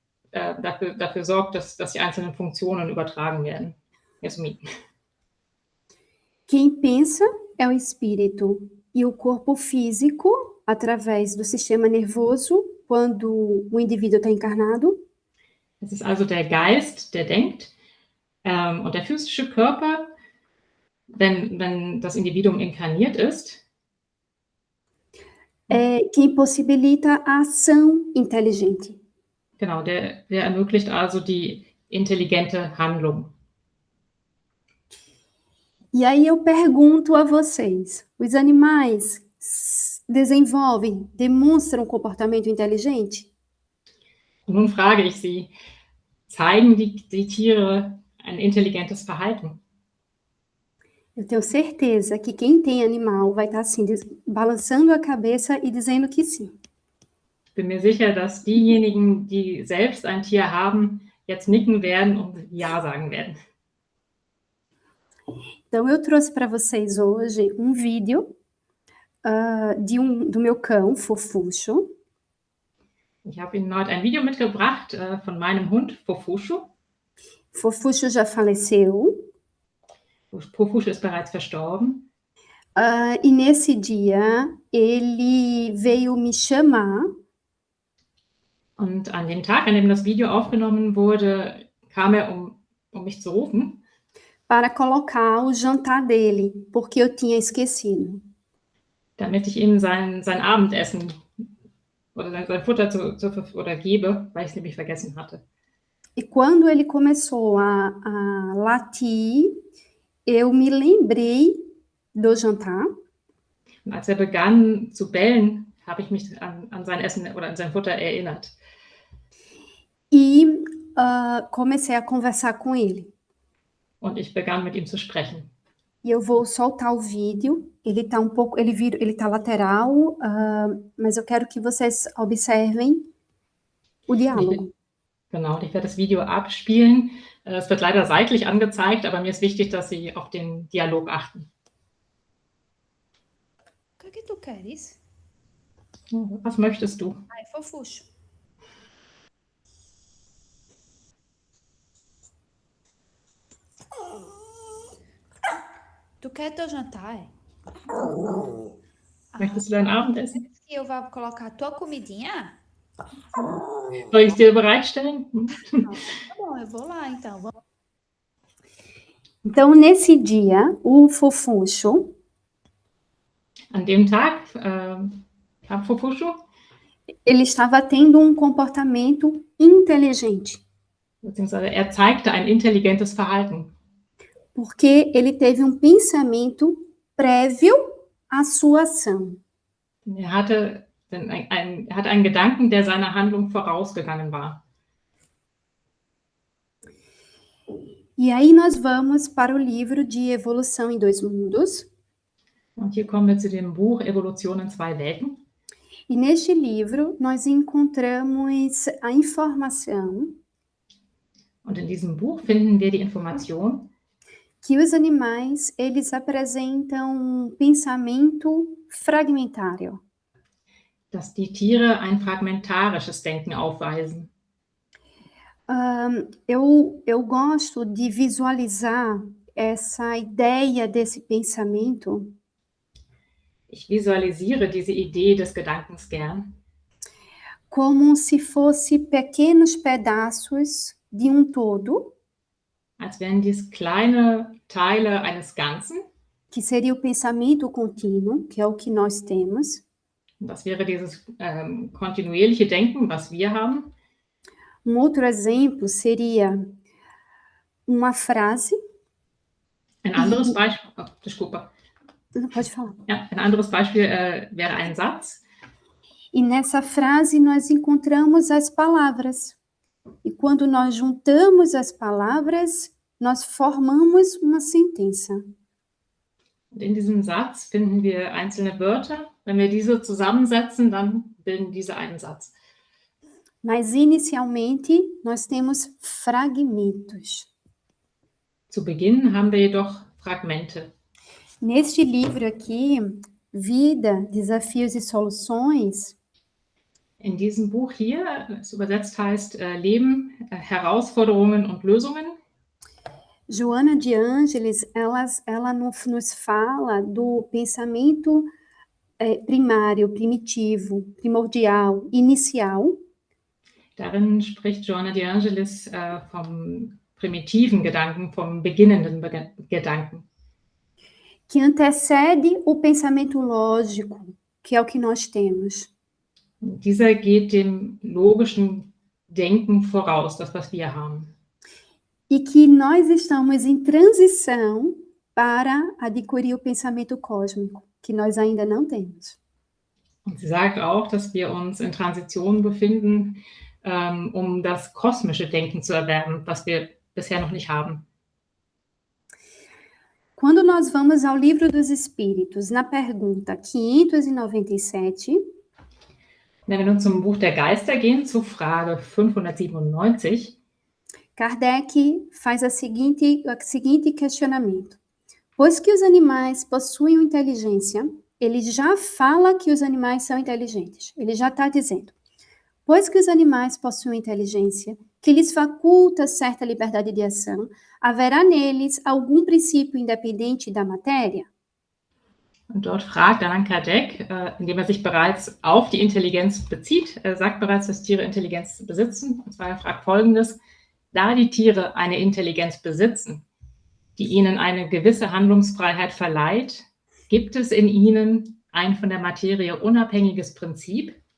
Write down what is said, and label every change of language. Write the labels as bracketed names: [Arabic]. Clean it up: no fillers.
[German] dafür sorgt, dass die einzelnen Funktionen übertragen werden. Yasmin. [Portuguese] Quem pensa é o espírito e o corpo físico, através do sistema nervoso, quando o indivíduo está encarnado, [German] Es ist also der Geist, der denkt, und der physische Körper, wenn das Individuum inkarniert ist, [Portuguese] é quem possibilita a ação inteligente. [German] genau, der ermöglicht also die intelligente Handlung. [Portuguese] E aí eu pergunto a vocês, os animais desenvolvem, demonstram comportamento inteligente? [German] Und nun frage ich Sie, zeigen die Tiere ein intelligentes Verhalten? [Portuguese] Eu tenho certeza que quem tem animal vai estar assim, balançando a cabeça e dizendo que sim. [German] Ich bin mir sicher, dass diejenigen, die selbst ein Tier haben, jetzt nicken werden und Ja sagen werden. [Portuguese] Então, eu trouxe para vocês hoje um vídeo do meu cão, Fofuxo. [German] Ich habe Ihnen heute ein Video mitgebracht von meinem Hund Fofushu. [Portuguese] Fofuxo já faleceu. [German] Fofushu ist bereits verstorben. [Portuguese] E nesse dia, ele veio me chamar. [German] Und an dem Tag, an dem das Video aufgenommen wurde, kam er, um mich zu rufen. [Portuguese] Para colocar o jantar dele, porque eu tinha esquecido. [German] Damit ich ihm sein Abendessen oder sein Futter gebe, weil ich es nämlich vergessen hatte. [Portuguese] E quando ele começou a latir, eu me lembrei do jantar. [German] Und als er begann zu bellen, habe ich mich an sein Essen oder an sein Futter erinnert. [Portuguese] E comecei a conversar com ele. [German] Und ich begann mit ihm zu sprechen. [Portuguese] E eu vou soltar o vídeo. Ele está um pouco, ele tá lateral, mas eu quero que vocês observem o diálogo. [German] Genau, und ich werde das Video abspielen. Es wird leider seitlich angezeigt, aber mir ist wichtig, dass Sie auf den Dialog achten. [Portuguese] O que tu queres? [German] Was möchtest du? [Portuguese] Ai, Fofuxo. Tu quer teu jantar, é? [German] Möchtest du dein Abendessen? [Portuguese] Que eu vou colocar a tua comidinha? [German] Soll ich es dir bereitstellen? [Portuguese] Tá bom, eu vou lá então. Vamos. Então, nesse dia, o Fofuxo, [German] An dem Tag kam Fofushu, [Portuguese] ele estava tendo um comportamento inteligente, [German] beziehungsweise er zeigte ein intelligentes Verhalten. [Portuguese] porque ele teve um pensamento prévio à sua ação. [German] Er hatte einen Gedanken, der seiner Handlung vorausgegangen war. [Portuguese] E aí nós vamos para o livro de Evolução em Dois Mundos. [German] Und hier kommen wir zu dem Buch Evolution in zwei Welten. [Portuguese] E neste livro nós encontramos a informação [German] Und in diesem Buch finden wir die Information, [Portuguese] que os animais, eles apresentam um pensamento fragmentário. [German] dass die Tiere ein fragmentarisches Denken aufweisen. [Portuguese] Eu gosto de visualizar essa ideia desse pensamento [German] Ich visualisiere diese Idee des Gedankens gern, [Portuguese] como se fosse pequenos pedaços de um todo, [German] als wären dies kleine Teile eines Ganzen. [Portuguese] que seria o pensamento contínuo, que é o que nós temos. [German] Das wäre dieses kontinuierliche Denken, was wir haben. [Portuguese] Um outro exemplo seria uma frase. [German] Ein anderes Beispiel, [Portuguese] desculpa. Pode falar. [German] Ja, ein anderes Beispiel wäre ein Satz. [Portuguese] E nessa frase nós encontramos as palavras. E quando nós juntamos as palavras, nós formamos uma sentença. [German] Und in diesem Satz finden wir einzelne Wörter. Wenn wir diese zusammensetzen, dann bilden diese einen Satz. [Portuguese] Mas inicialmente nós temos fragmentos. [German] Zu Beginn haben wir jedoch Fragmente. [Portuguese] Neste livro aqui, Vida, Desafios e Soluções, [German] In diesem Buch hier, das übersetzt heißt Leben, Herausforderungen und Lösungen, [Portuguese] Joana de Ângeles, ela nos fala do pensamento primário, primitivo, primordial, inicial, [German] darin spricht Joana de Angelis vom primitiven Gedanken, vom beginnenden Gedanken, [Portuguese] que antecede o pensamento lógico, que é o que nós temos. [German] Dieser geht dem logischen Denken voraus, das, was wir haben. [Portuguese] E que nós estamos em transição para adquirir o pensamento cósmico, que nós ainda não temos. [German] Und sie sagt auch, dass wir uns in Transition befinden, um das kosmische Denken zu erwerben, was wir bisher noch nicht haben. [Portuguese] Quando nós vamos ao Livro dos Espíritos, na pergunta 597, [German] Wenn wir nun zum Buch der Geister gehen, zu Frage 597, [Portuguese] Kardec faz o seguinte questionamento. Pois que os animais possuem inteligência, ele já fala que os animais são inteligentes. Ele já está dizendo. Pois que os animais possuem inteligência, que lhes faculta certa liberdade de ação, haverá neles algum princípio independente da matéria? [German] und dort fragt Allan Kardec, indem sich bereits auf die Intelligenz bezieht, er sagt bereits, dass Tiere Intelligenz besitzen, und zwar er fragt Folgendes: Da die Tiere eine Intelligenz besitzen, die ihnen eine gewisse Handlungsfreiheit verleiht, gibt es in ihnen ein von der Materie unabhängiges Prinzip?